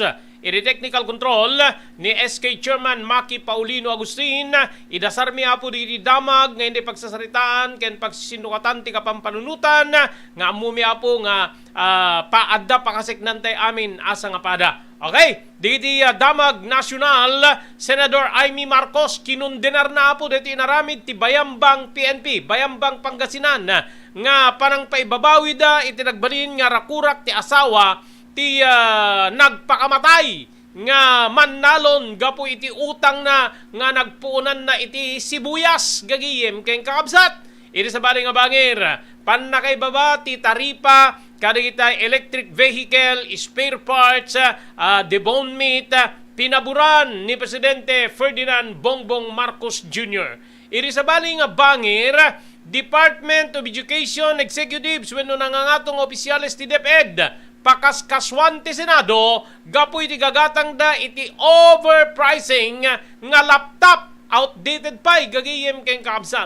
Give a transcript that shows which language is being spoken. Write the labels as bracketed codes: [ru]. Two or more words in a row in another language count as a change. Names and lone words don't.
[ilo] Iti [en] technical control [ilo] ni SK Chairman Maki Paulino Agustin. Idasarmi apo di damag nga hindi pagsasaritaan ken pagsinukatan ti kapampanunutan nga amumi apo nga paadda pakasiknantay amin asa nga pada. Okay, diti damag nasyonal, Senador Amy Marcos kinundenar na po dito inaramid ti Bayambang PNP, Bayambang Pangasinan nga panang paibabawi da itinagbalin nga rakurak ti asawa ti nagpakamatay nga mannalon gapo iti utang na nga nagpuunan na iti sibuyas gagiyem ken kakabsat. Iti sa bali nga bangir, panakay baba ti taripa kada [en] electric vehicle, spare parts, debone meat, [ilo] pinaburan ni Presidente Ferdinand Bongbong Marcos Jr. Iri sa bali nga bangir, Department of Education Executives wenno nangangatong opisyales ti DepEd, pakaskaswan ti Senado, gapu iti gagatang da iti overpricing nga laptop, outdated pa gagiyem ken kakabsat.